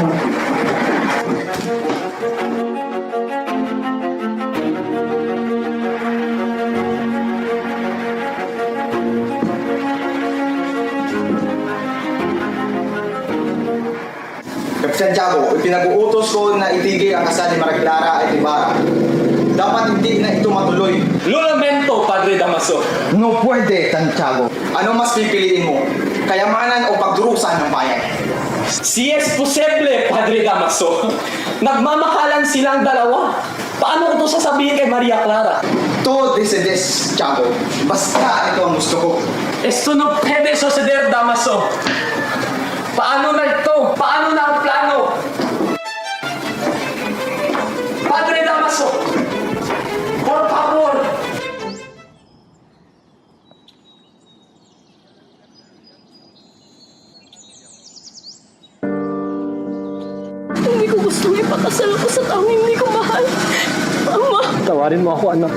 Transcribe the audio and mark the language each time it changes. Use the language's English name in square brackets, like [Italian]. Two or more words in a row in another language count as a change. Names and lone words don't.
[Filipino] Kapitan Tiago, ipinag-uutos ko na itigil ang kasal ni Maria Clara at Ibarra. Dapat hindi na ito matuloy. [Spanish] Lo lamento, Padre Damaso. [Filipino] No pwede, Santiago. Ano mas pipiliin mo? Kayamanan o pagdurusan ng bayan? [Spanish] Si es posible, Padre Damaso. [Filipino] Nagmamahalan silang dalawa. Paano ko ito sasabihin kay Maria Clara? [Spanish] Todo decides, [Filipino] Tiago. Basta ito ang gusto ko. [Spanish] Esto no puede suceder, Damaso. [Filipino] Paano na ito? Paano na ang plano? [Spanish] Padre Damaso, por favor. [Filipino] Hindi ko gusto ipakasal ko sa taong hindi ko mahal. Ama, Tawarin mo ako, anak.